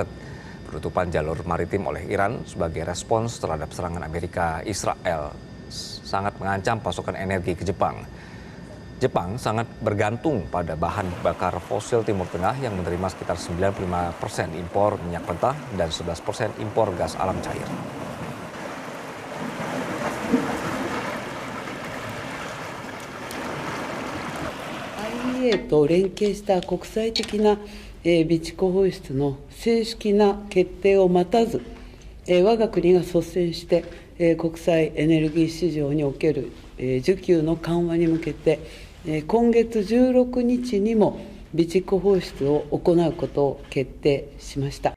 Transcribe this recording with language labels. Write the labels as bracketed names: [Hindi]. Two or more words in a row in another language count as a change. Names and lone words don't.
[Indonesian] Penutupan jalur maritim oleh Iran sebagai respons terhadap serangan Amerika Israel sangat mengancam pasokan energi ke Jepang. Jepang sangat bergantung pada bahan bakar fosil Timur Tengah yang menerima sekitar 95% impor minyak mentah dan 11% impor gas alam cair. [Japanese] IEA と連携した国際的な備蓄放出の正式な決定を待たず、我が国が率先して国際エネルギー市場における需給の緩和に向けて、今月16日にも備蓄放出を行うことを決定しました。